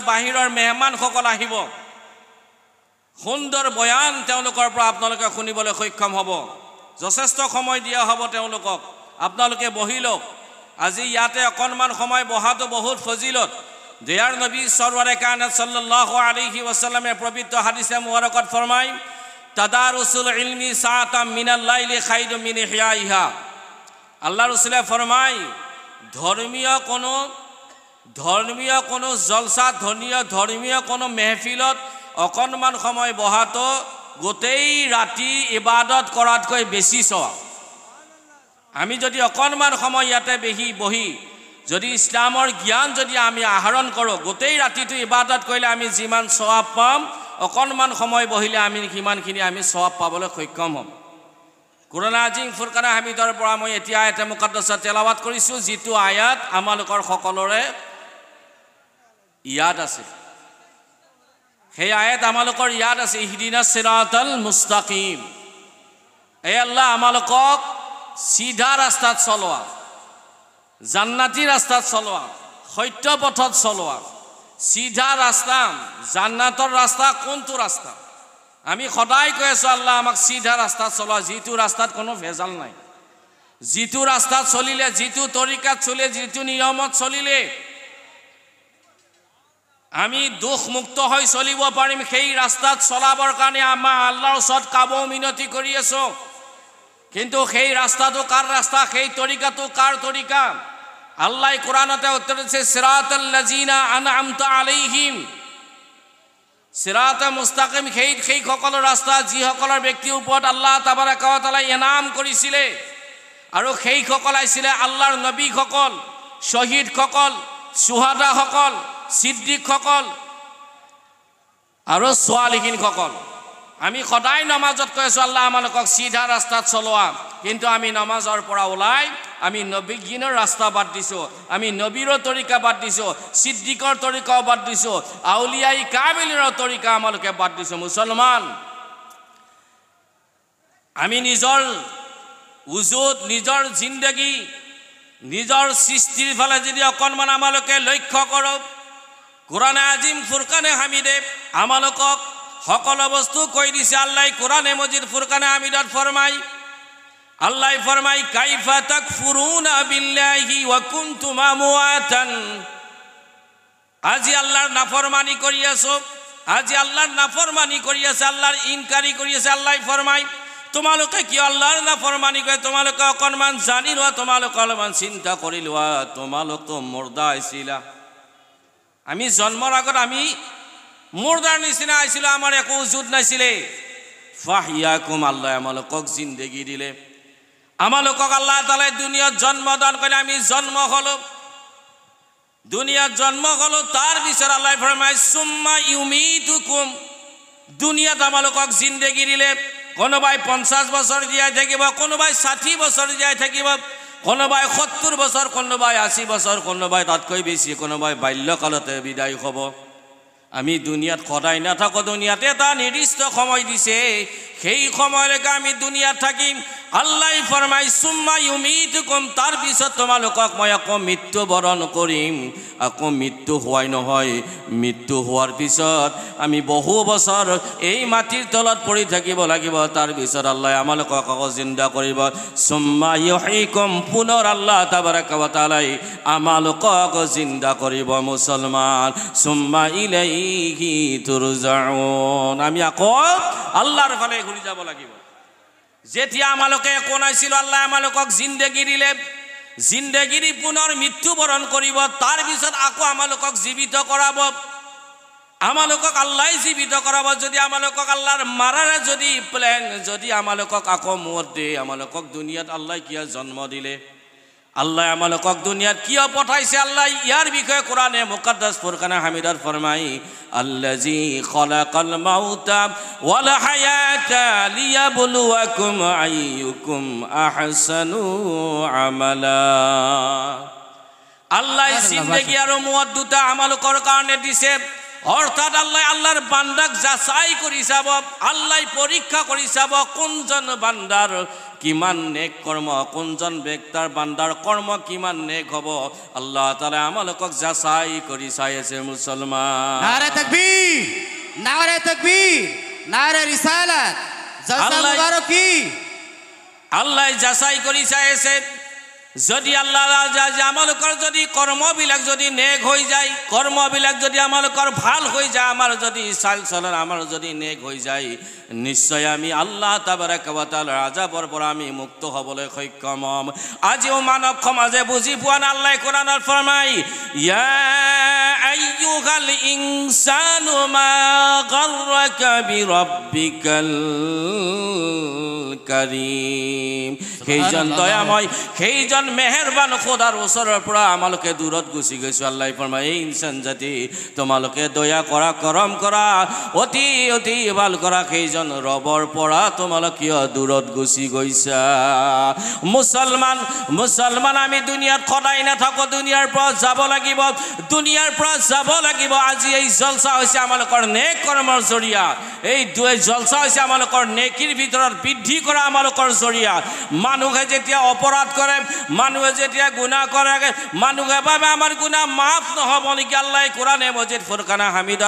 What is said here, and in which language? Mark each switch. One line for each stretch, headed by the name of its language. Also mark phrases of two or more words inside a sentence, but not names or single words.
Assamese: বাহিৰৰ মেহমানসকল আহিব সুন্দৰ বয়ান তেওঁলোকৰ পৰা আপোনালোকে শুনিবলৈ সক্ষম হ'ব যথেষ্ট সময় দিয়া হ'ব তেওঁলোকক আপোনালোকে বহি লওক আজি ইয়াতে অকণমান সময় বহাটো বহুত ফজিলত দয়াৰ নবী সৰৱাৰে কায়নাত
Arabic: صلى الله عليه وسلم
Assamese: পবিত্ৰ হাদিসে মুবাৰকত ফৰমায়
Arabic: تدارس العلم ساعة من الليل خير من إحيائها
Assamese: আল্লাহ রাসূলে ফরমায় ধর্মীয় কোনো জলসা ধর্মীয় কোনো মেহফিলত অকণমান সময় বহাটো গোটেই ৰাতি ইবাদত কৰাতকৈ বেছি সওয়াব আমি যদি অকণমান সময় ইয়াতে বহি যদি ইছলামৰ জ্ঞান যদি আমি আহৰণ কৰোঁ গোটেই ৰাতিটো ইবাদত কৰিলে আমি যিমান সওয়াব পাম অকণমান সময় বহিলে আমি সিমানখিনি আমি সওয়াব পাবলৈ সক্ষম হ'ম কুৰান আজিম ফুৰকানে হামিদৰ পৰা মই এতিয়া আয়াতে মুকদ্দাসা তেলাৱাত কৰিছোঁ যিটো আয়াত আমালোকৰ সকলোৰে ইয়াদ আছে সেই আয়াত আমালোকৰ ইয়াদ আছে
Arabic: اهدنا الصراط المستقيم
Assamese: এ আল্লাহ আমালোকক সিধা ৰাস্তাত চলোৱা জান্নাতি ৰাস্তাত চলোৱা সত্য পথত চলোৱা সিধা ৰাস্তা জান্নাতৰ ৰাস্তা কোনটো ৰাস্তা আমি সদায় কৈ আছো আল্লাহ আমাক সিধা ৰাস্তাত চলোৱা যিটো ৰাস্তাত কোনো ভেজাল নাই যিটো ৰাস্তাত চলিলে যিটো তৰিকাত চলে যিটো নিয়মত চলিলে আমি দুখ মুক্ত হৈ চলিব পাৰিম সেই ৰাস্তাত চলাবৰ কাৰণে আমাৰ আল্লাহৰ ওচৰত কাবৌ মিনতি কৰি আছো কিন্তু সেই ৰাস্তাটো কাৰ ৰাস্তা সেই তৰিকাটো কাৰ তৰিকা আল্লাহ কোরআনতে
Bangla: উত্তর দিয়েছে
Arabic: صراط الذين أنعمت عليهم صراط مستقيم
Assamese: সেই সকলৰ ৰাস্তা যি সকলৰ ব্যক্তিৰ ওপৰত আল্লাহ
Arabic: تبارك وتعالى
Assamese: ইনাম কৰিছিলে আৰু সেই সকল আছিলে আল্লাহৰ নবী সকল শহীদ সকল সুহাদা সকল সিদ্দিক সকল আৰু সালিহিন সকল আমি সদায় নামাজত কৈ আছো আল্লাহ আমালোকক সিধা ৰাস্তাত চলোৱা কিন্তু আমি নামাজৰ পৰা ওলাই আমি নবীগিনৰ ৰাস্তা বাদ দিছো আমি নবীৰ তৰিকা বাদ দিছো সিদ্দিকৰ তৰিকা বাদ দিছো আউলিয়াই কামিলৰ তৰিকা আমালোকে বাদ দিছো মুছলমান আমি নিজৰ উজুদ নিজৰ জিন্দগী নিজৰ সৃষ্টিৰ ফালে যদি অকণমান আমালোকে লক্ষ্য কৰোঁ কুৰানে আজিম ফুৰকানে হামিদে আমালোকক সকল বস্তু কৈ দিছে আল্লাহ কুৰানে মজিদ ফুৰকানে হামিদত ফৰমাই আল্লাহ ফরমাই
Arabic: كيف تكفرون بالله وكنتم أمواتا
Assamese: আজি আল্লাহর নাফরমানি করি আছো আজি আল্লাহর নাফরমানি করি আছে আল্লাহর ইনকারি করি আছে আল্লাহ ফরমাই তোমালোকে কি আল্লাহর নাফরমানি করে তোমালোকে অকণমান জানি লোৱা তোমালোকে অলপমান চিন্তা কৰি লোৱা তোমালোক তো মুৰ্দা আছিলা আমি জন্মৰ আগত আমি মুৰ্দাৰ নিচিনা আছিলো আমাৰ একো উজুদ নাছিলে ফাহিয়াকুম আল্লাহ আমালোকক জিন্দগী দিলে আমালোকক আল্লাহ তাআলাই দুনিয়াত জন্মদান করে আমি জন্ম হলো দুনিয়াত জন্ম হলো তার পিছত আল্লাহ ফরমায়
Arabic: ثم يميتكم
Assamese: দুনিয়াত আমালোকক জিন্দগী দিলে কোনোবাই 50 বছর জীয়াই থাকিব কোনোবাই 60 বছর জীয়াই থাকিব কোনোবাই 70 বছর কোনোবাই 80 বছর কোনোবাই তাতকৈ বেছি কোনোবাই বাল্যকালতে বিদায় হ'ব আমি দুনিয়াত সদায় নাথাকো দুনিয়াতে এটা নিৰ্দিষ্ট সময় দিছে সেই সময়লৈকে আমি দুনিয়াত থাকিম আল্লাহ ফরমায়
Arabic: ثم يميتكم
Assamese: তার পিছত তোমালোকক মই আকৌ মৃত্যু বৰণ কৰিম আকৌ মৃত্যু হোৱাই নহয় মৃত্যু হোৱাৰ পিছত আমি বহু বছৰ এই মাটিৰ তলত পৰি থাকিব লাগিব তাৰ পিছত আল্লাহ আমালোকক আকৌ জিন্দা কৰিব
Arabic: ثم يحييكم
Assamese: পুনৰ আল্লাহ
Arabic: تبارك وتعالى
Assamese: আমালোকক জিন্দা কৰিব মুছলমান
Arabic: ثم إليه ترجعون
Assamese: আমি আকৌ আল্লাহৰ ফালে ঘূৰি যাব লাগিব যেতিয়া আমালোকে একো নাছিল আল্লাহ আমালোকক জিন্দগী দিলে জিন্দগী দি পুনৰ মৃত্যুবৰণ কৰিব তাৰ পিছত আকৌ আমালোকক জীৱিত কৰাব আমালোকক আল্লাহ জীৱিত কৰাব যদি আমালোকক আল্লাহৰ মাৰাৰে যদি প্লেন যদি আমালোকক আকৌ মত দিয়ে আমালোকক দুনিয়াত আল্লাহ কিয় জন্ম দিলে আল্লাহ আমালোকক দুনিয়াত কিয় পঠাইছে আল্লাহ ইয়াৰ বিষয়ে কোরআনে মুকদ্দাস ফুরকানে হামিদত ফরমাই
Arabic: الذي خلق الموت والحياة ليبلوكم أيكم أحسن عملا
Assamese: আল্লাহ জিন্দেগি আৰু মত দুটা আমালোকৰ কাৰণে দিছে অৰ্থাৎ আল্লাহৰ বান্দাক যাচাই কৰি চাব আল্লাহ পৰীক্ষা কৰি চাব কোনজন বান্দাৰ কিমান নেক কৰ্ম কোনজন ব্যক্তিৰ বান্দাৰ কৰ্ম কিমান নেক হ'ব আল্লাহ তাআলা আমালোকক যাচাই কৰি চাই আছে মুছলমান
Urdu: نعرۂ تکبیر نعرۂ رسالت جلسہ مبارکی
Assamese: আল্লাহ যাচাই কৰি চাই আছে যদি আল্লাহ আমালোকৰ যদি কৰ্মবিলাক যদি নেক হৈ যায় কৰ্মবিলাক যদি আমালোকৰ ভাল হৈ যায় আমাৰ যদি চাল চলন আমাৰ যদি নেক হৈ যায় নিশ্চয় আমি আল্লাহ
Arabic: تبارك وتعالى
Assamese: আযাবৰ পৰা আমি মুক্ত হ'বলৈ সক্ষম হ'ম আজিও মানৱ সমাজে বুজি পোৱা নাই আল্লাহ কোৰাণত ফৰমাই
Arabic: يا أيها الإنسان ما غرك بربك
Assamese: কারীম সেইজন দয়াময় সেইজন মেহেরবান খোদার ওচৰৰ পৰা আমালোকে দূৰত গুচি গৈছো আল্লাহ ফৰমায় এই ইনসান জাতি তোমালোকে দয়া কৰা কৰম কৰা অতি অতি ভাল কৰা সেইজন ৰবৰ পৰা তোমালোকে দূৰত গুচি গৈছা মুছলমান আমি দুনিয়াত সদায় নাথাকো দুনিয়াৰ পৰা যাব লাগিব আজি এই জলসা হৈছে আমালোকৰ নেক কৰ্মৰ জৰিয়া এই জলসা হৈছে আমালোকৰ নেকিৰ ভিতৰত বৃদ্ধি কৰা আমালোকৰ জৰিয়া মানুহে যেতিয়া অপৰাধ কৰে মানুহে যেতিয়া গুনাহ কৰে মানুহে ভাবে আমাৰ গুনাহ মাফ নহব নেকি আল্লাহ কোৰাণে মজিদ ফুৰকান হামিদাৰ